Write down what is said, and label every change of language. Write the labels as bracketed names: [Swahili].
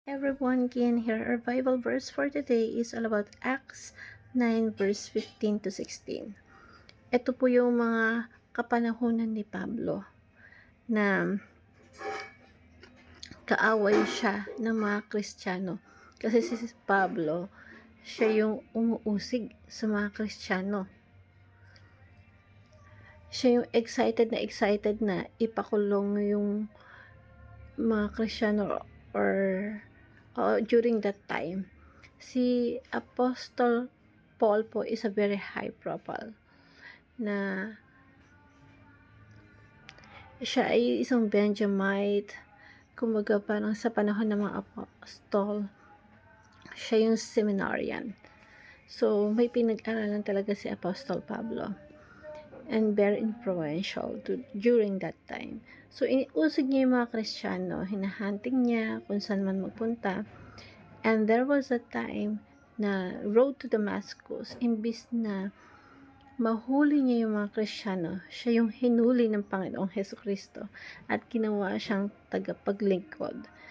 [English] Everyone can hear our Bible verse for today is all about Acts 9 verse 15 to 16. [Filipino] Ito po yung mga kapanahunan ni Pablo na kaaway siya ng mga Kristiyano. Kasi si Pablo, siya yung umuusig sa mga Kristiyano. Siya yung excited na ipakulong yung mga Kristiyano [English] or during that time. [Filipino] Si Apostle Paul po [English] is a very high profile [Filipino] na siya ay isang Benjamite. Kumbaga parang sa panahon ng mga apostol, siya yung seminarian. So, may pinag-aralan talaga si Apostle Pablo [English] and very influential during that time. [Filipino] So, iniusig niya yung mga Kristiyano, hinahunting niya kung saan man magpunta. [English] And there was a time [Filipino] na road to Damascus, imbis na mahuli niya yung mga Kristiyano, siya yung hinuli ng Panginoong Hesukristo at ginawa siyang tagapaglingkod.